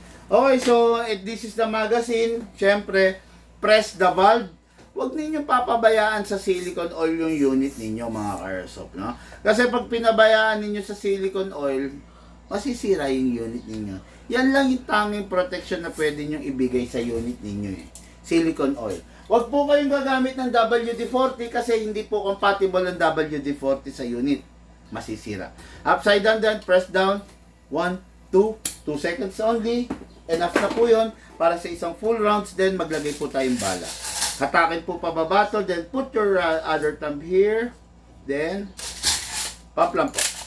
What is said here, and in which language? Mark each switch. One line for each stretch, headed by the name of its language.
English: Okay, so this is the magazine. Siyempre, press the valve.
Filipino: Huwag ninyong papabayaan sa silicone oil yung unit ninyo, mga ka-airsoft, no? Kasi pag pinabayaan ninyo sa silicone oil, masisira yung unit ninyo. Yan lang yung tanging protection na pwede nyo ibigay sa unit ninyo, eh. Silicone oil. Huwag po kayong gagamit ng WD-40 kasi hindi po compatible ang WD-40 sa unit. Masisira.
English: Upside down, then press down. 1, 2 seconds only.
Filipino: Enough na po yun para sa isang full rounds. Then maglagay po tayong bala. Hatakin po pababa to.
English: Then put your other thumb here.
Filipino: Then pop lang po.